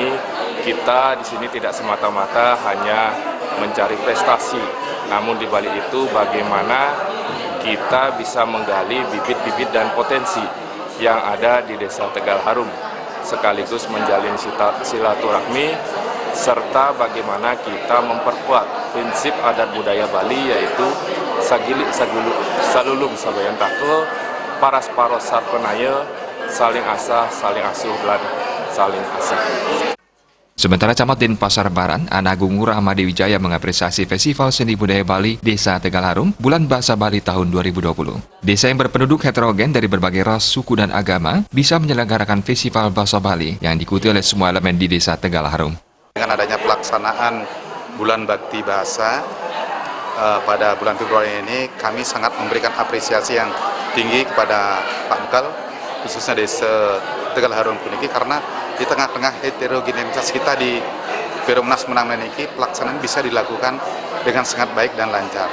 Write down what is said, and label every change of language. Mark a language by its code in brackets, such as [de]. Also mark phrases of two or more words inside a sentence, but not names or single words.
[id] kita di sini tidak semata-mata hanya mencari prestasi, namun di balik itu bagaimana kita bisa menggali bibit-bibit dan potensi yang ada di Desa Tegal Harum, sekaligus menjalin silaturahmi, serta bagaimana kita memperkuat prinsip adat budaya Bali yaitu [ban] sagilik sagulu salulung sabayan takul, paras paros sarpenaya, [id] saling asah, saling asuh, dan saling asah. Sementara Camat Denpasar Barat, Anagung Rahma Dewi Jaya mengapresiasi Festival Seni Budaya Bali Desa Tegal Harum Bulan Bahasa Bali tahun 2020. Desa yang berpenduduk heterogen dari berbagai ras, suku, dan agama bisa menyelenggarakan Festival Bahasa Bali yang diikuti oleh semua elemen di Desa Tegal Harum. Dengan adanya pelaksanaan Bulan Bakti Bahasa pada bulan Februari ini, kami sangat memberikan apresiasi yang tinggi kepada Pak Bekal, khususnya Desa Tegal Harum puniki, karena di tengah-tengah heterogenitas kita di Perumnas Menang ini, pelaksanaan bisa dilakukan dengan sangat baik dan lancar.